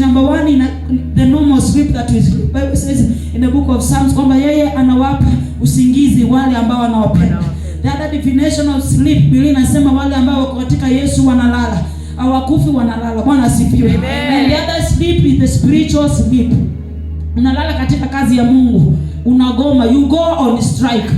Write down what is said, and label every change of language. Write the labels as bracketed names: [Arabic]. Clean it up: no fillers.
[English] Number 1 in the normal sleep that we sleep. Bible says in the book of Psalms [Swahili] kwamba yeye anawapa usingizi wale ambao anawapenda. [English] The other definition of sleep, [Swahili] Biblia inasema wale ambao wako katika Yesu wanalala. Hawakufi wanalala. Bwana asifiwe. [English] And the other sleep is the spiritual sleep. [Swahili] Unalala katika kazi ya Mungu. Unagoma, [English] you go on strike.